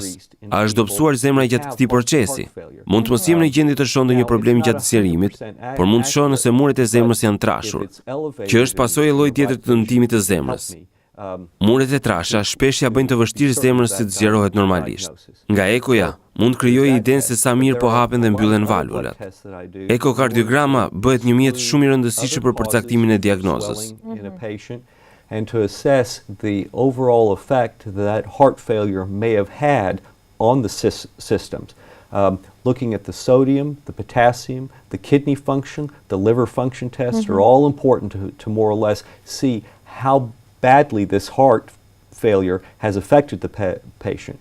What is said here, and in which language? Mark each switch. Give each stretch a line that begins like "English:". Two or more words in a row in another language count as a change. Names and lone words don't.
Albanian: A është dobësuar zemra gjatë këtij procesi? Mund të mos jem në gjendje të shoh ndonjë problem gjatë sqarimit, por mund të shoh nëse muret e zemrës janë trashur, që është pasojë e llojit tjetër të dëmtimit të zemrës. Muret e trasha shpesh ja bëjnë të vështirë zemrës si të zgjerohet normalisht. Nga ekoja mund të krijojë idenë se sa mirë po hapen dhe mbyllen valvulat. Ekokardiograma bëhet një mjet shumë i rëndësishëm për përcaktimin e diagnozës.
English: And to assess the overall effect that heart failure may have had on the systems. Looking at the sodium, the potassium, the kidney function, the liver function tests are all important to more or less see how badly this heart failure has affected the patient.